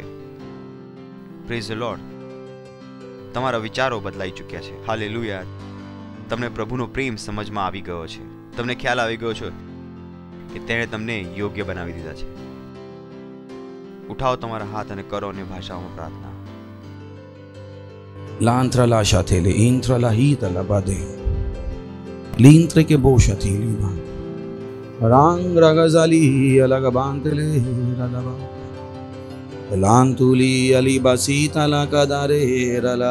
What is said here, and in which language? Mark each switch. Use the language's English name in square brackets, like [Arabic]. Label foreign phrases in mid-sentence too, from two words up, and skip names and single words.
[English] Praise the Lord. [Gujarati] તમારા વિચારો બદલાઈ ચૂક્યા છે. હાલેલુયા. તમને પ્રભુનો પ્રેમ સમજમાં આવી ગયો છે. તમને ખ્યાલ આવી ગયો છે કે તેણે તમને યોગ્ય બનાવી દીધા છે. ઉઠાવો તમારા હાથ અને કરો અન્ય ભાષાઓમાં પ્રાર્થના. Lantrala shatele, intrala hitala bade. Lintre ke boshati liba. Rang ragazali alagabantele ralaba. Lantuli alibasita la kadare rala.